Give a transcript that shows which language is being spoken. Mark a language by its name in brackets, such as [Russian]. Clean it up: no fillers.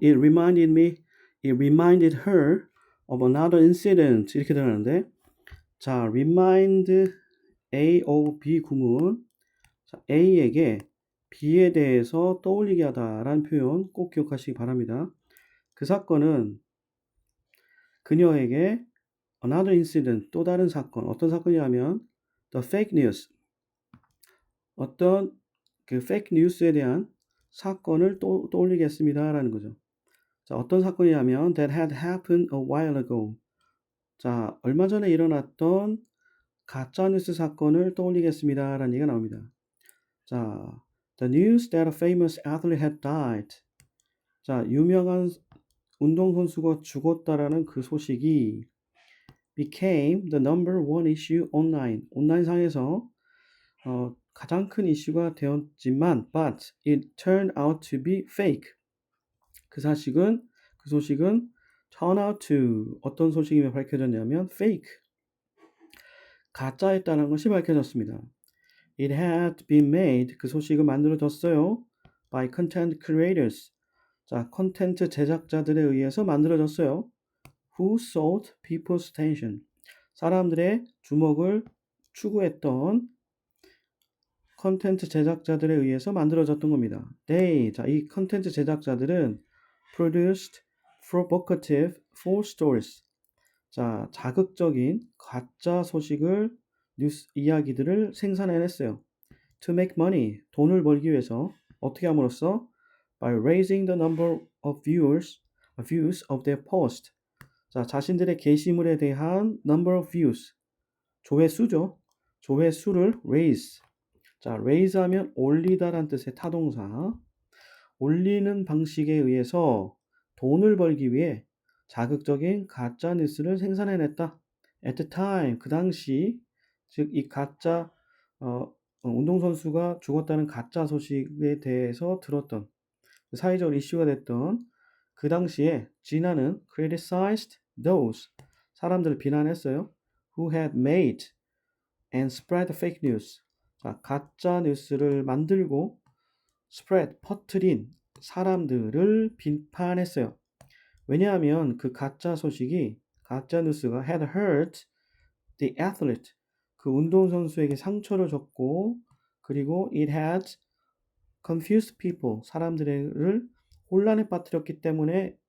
[English] It reminded her of another incident [Korean] 이렇게 들어가는데, 자, remind A of B 구문, 자, A에게 B에 대해서 떠올리게 하다라는 표현 꼭 기억하시기 바랍니다. 그 사건은 그녀에게 [English] another incident, [Korean] 또 다른 사건, 어떤 사건이냐면 [English] the fake news, [Korean] 어떤 그 fake news에 대한 사건을 떠올리게 했습니다라는 거죠. [English] 자, [Korean] 어떤 사건이냐면 [English] that had happened a while ago. [Korean] 자, 얼마 전에 일어났던 가짜뉴스 사건을 떠올리겠습니다라는 얘기가 나옵니다. [English] 자, the news that a famous athlete had died. [Korean] 자, 유명한 운동선수가 죽었다라는 그 소식이 [English] became the number one issue online. [Korean] 온라인상에서 가장 큰 이슈가 되었지만 [English] but it turned out to be fake. [Korean] 그 소식은 turn out to 어떤 소식임이 밝혀졌냐면 fake. 가짜였다는 것이 밝혀졌습니다. [English] It had been made. [Korean] 그 소식은 만들어졌어요. [English] by content creators. [Korean] 자, 콘텐츠 제작자들에 의해서 만들어졌어요. [English] Who sought people's attention. [Korean] 사람들의 주목을 추구했던 콘텐츠 제작자들에 의해서 만들어졌던 겁니다. [English] They, 자, [Korean] 이 콘텐츠 제작자들은 [English] produced provocative false stories. [Korean] 자, 자극적인 가짜 소식을 뉴스 이야기들을 생산해냈어요. [English] To make money, [Korean] 돈을 벌기 위해서 어떻게 함으로써 [English] by raising the number of views of their post. [Korean] 자, 자신들의 게시물에 대한 number of views, 조회수죠. 조회수를 raise. 자, raise 하면 올리다란 뜻의 타동사. 올리는 방식에 의해서 돈을 벌기 위해 자극적인 가짜 뉴스를 생산해냈다. At the time, 그 당시, 즉 이 가짜 운동선수가 죽었다는 가짜 소식에 대해서 들었던 사회적으로 이슈가 됐던 그 당시에 지나는 [English] criticized those [Korean] 사람들을 비난했어요. [English] Who had made and spread fake news. [Korean] 자, 가짜 뉴스를 만들고 spread, 퍼뜨린 사람들을 비판했어요. 왜냐하면 그 가짜 소식이, 가짜 뉴스가 [English] had hurt the athlete, [Korean] 그 운동선수에게 상처를 줬고, 그리고 [English] it had confused people, [Korean] 사람들을 혼란에 빠뜨렸기 때문에